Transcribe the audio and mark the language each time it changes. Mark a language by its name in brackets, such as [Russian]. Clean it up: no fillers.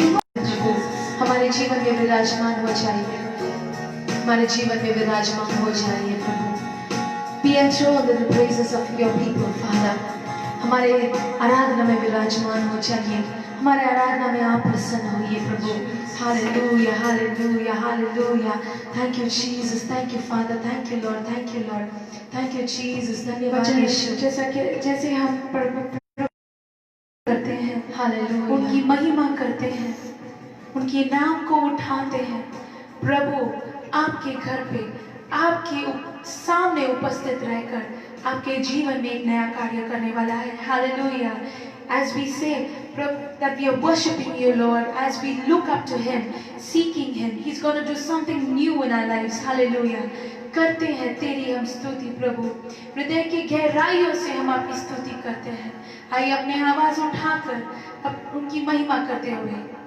[Hindi] विराजमान हो जाइए, हमारे जीवन में विराजमान हो जाइए प्रभु। [English] Be enthroned in the praises of your people, Father. [Hindi] हमारे आराधना में विराजमान हो जाइए, हमारे आराधना में आप प्रसन्न होइए प्रभु। [English] Hallelujah, hallelujah, hallelujah. Thank you Jesus, thank you Father, thank you Lord, thank you Lord, thank you Jesus. [Hindi] धन्यवाद यीशु। जैसे हम प्रभु करते हैं, हालेलुया, उनकी महिमा करते हैं, उनके नाम को उठाते हैं। प्रभु आपके घर पे, आपके सामने उपस्थित रहकर आपके जीवन में एक नया कार्य करने वाला है। Hallelujah. [English] As we say that we are worshiping you, Lord, as we look up to Him, seeking Him, He's going to do something new in our lives. Hallelujah. [Hindi] करते हैं तेरी हम स्तुति प्रभु, हृदय की गहराइयों से हम आपकी स्तुति करते हैं। आइए अपने आवाज उठाकर अब उनकी महिमा करते हुए।